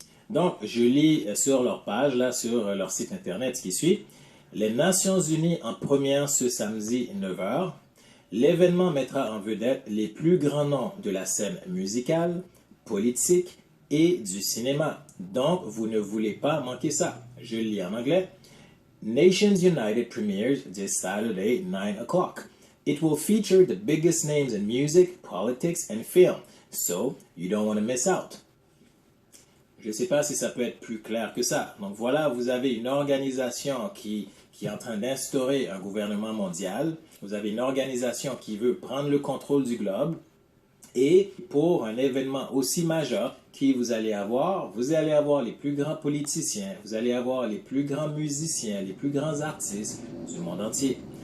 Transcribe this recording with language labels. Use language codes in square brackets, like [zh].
[fr] Donc, je lis sur leur page, là, sur leur site internet, ce qui suit. Les Nations Unies en première ce samedi 9h. L'événement mettra en vedette les plus grands noms de la scène musicale, politique et du cinéma. Donc, vous ne voulez pas manquer ça. Je lis en anglais. [en] Nations United premieres this Saturday, 9 o'clock. It will feature the biggest names in music, politics, and film, so you don't want to miss out. [fr] Je ne sais pas si ça peut être plus clair que ça. Donc voilà, vous avez une organisation qui est en train d'instaurer un gouvernement mondial. Vous avez une organisation qui veut prendre le contrôle du globe. Et pour un événement aussi majeur vous allez avoir les plus grands politiciens, vous allez avoir les plus grands musiciens, les plus grands artistes du monde entier.